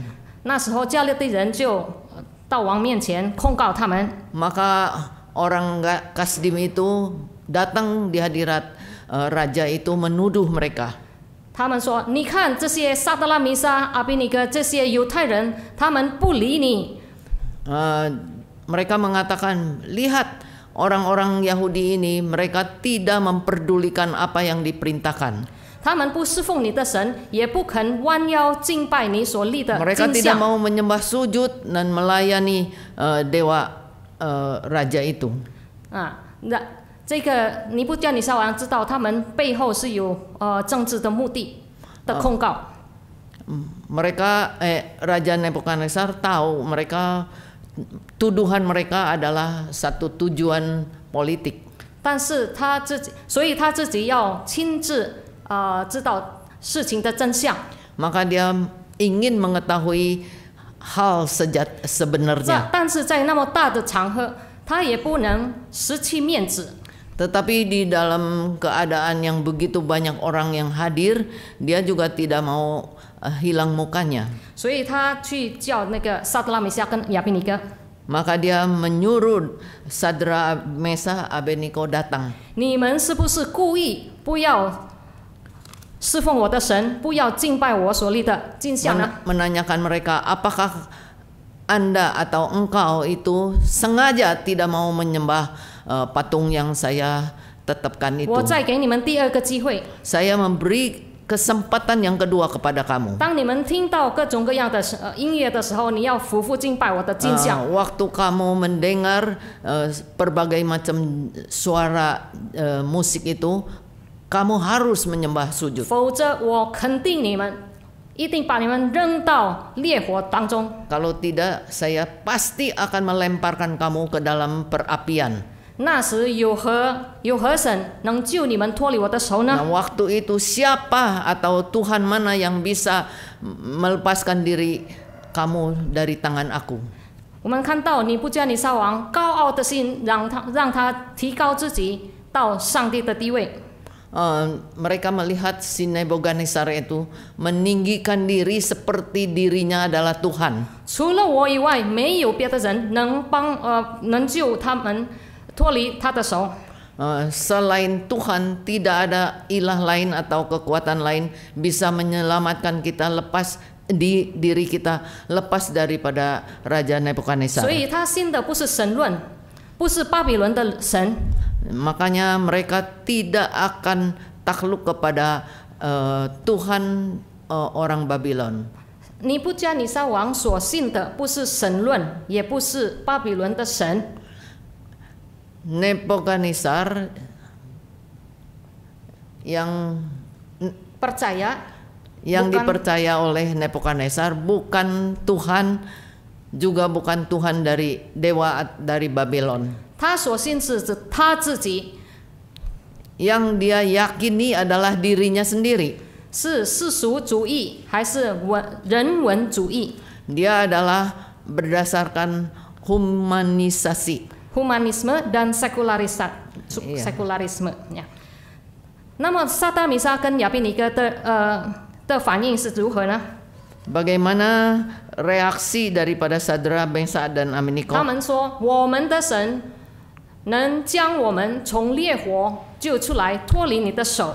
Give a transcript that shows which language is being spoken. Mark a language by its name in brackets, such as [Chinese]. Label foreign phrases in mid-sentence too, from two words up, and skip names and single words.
[Chinese] 那时候加勒底人就到王面前控告他们。 [Indonesian] Maka orang Kasdim itu datang di hadirat raja itu menuduh mereka. [Chinese] 他们说：“你看这些撒德拉米沙、阿比尼哥这些犹太人，他们不理你。” [Indonesian] Mereka mengatakan, lihat orang-orang Yahudi ini, mereka tidak memperdulikan apa yang diperintahkan. [Chinese] 他们不侍奉你的神，也不肯弯腰敬拜你所立的 [Indonesian] Mereka [Chinese] 金 [Indonesian] tidak [Chinese] 像。 [Indonesian] mau menyembah sujud dan melayani dewa raja itu. [Chinese] 那这个尼布加尼撒王知道他们背后是有政治的目的的控告。 [Indonesian] Mereka Raja Nebukadnezar tahu mereka tuduhan mereka adalah satu tujuan politik. [Chinese] 但是所以他自己要亲自知道事情的真相。 [Indonesian] Maka dia ingin mengetahui hal sebenarnya. [Chinese] 但是在那么大的场合，他也不能失去面子。 [Indonesian] Tetapi di dalam keadaan yang begitu banyak orang yang hadir, dia juga tidak mau hilang mukanya. [Chinese] 所以他去叫那个撒德拉米夏跟亚比尼哥， [Indonesian] Maka dia menyuruh Sadra, Mesa, Abednego datang. [Chinese] 你们是不是故意不要侍奉我的神，不要敬拜我所立的镜像呢？ [Indonesian] Menanyakan mereka, apakah Anda atau engkau itu sengaja tidak mau menyembah patung yang saya tetapkan itu? [Chinese] 我再给你们第二个机会， [Indonesian] Saya memberi kesempatan yang kedua kepada kamu. [Chinese] 当你们听到各种各样的音乐的时候，你要匍匐敬拜我的镜像。 [Indonesian] Waktu kamu mendengar berbagai macam suara musik itu, kamu harus menyembah sujud. [Chinese] 否则我肯定你们一定把你们扔到烈火当中。 [Indonesian] Kalau tidak, saya pasti akan melemparkan kamu ke dalam perapian. [Chinese] 那时有何神能救你们脱离我的手 [Indonesian] Nah, [Chinese] 呢？ [Indonesian] waktu itu siapa atau Tuhan mana yang bisa melepaskan diri kamu dari tangan aku? [Chinese] 我们看到尼布加尼撒王高傲的心，让他提高自己到上帝的地位。 [Indonesian] Mereka melihat si Nebukadnezar itu meninggikan diri seperti dirinya adalah Tuhan. [Chinese] 除了我以外，没有别的人能救他们脱离他的手。 [Indonesian] Selain Tuhan, tidak ada ilah lain atau kekuatan lain bisa menyelamatkan kita lepas diri kita lepas daripada Raja Nebukadnezar. [Chinese] 所以他信的不是神论，不是巴比伦的神。 [Indonesian] Makanya mereka tidak akan takluk kepada Tuhan orang Babylon. [Chinese] 尼布加尼撒王所信的不是神论，也不是巴比伦的神。 [Indonesian] Nebukadnezar yang dipercaya oleh Nebukadnezar bukan Tuhan, juga bukan Tuhan dari dewa dari Babylon. [Chinese] 他所信是指他自己， [Indonesian] Yang dia yakini adalah dirinya sendiri. [Chinese] 是世俗主义还是人文主义 [Indonesian] Dia adalah berdasarkan humanisasi. ？humanisme dan sekularisme 呀。 [Chinese] 那么撒达米沙跟亚比尼哥的反应是如何呢？ [Indonesian] Bagaimana reaksi daripada Sadra, Mesa dan Abednego? [Chinese] 他们说：“我们的神能将我们从烈火救出来，脱离你的手。”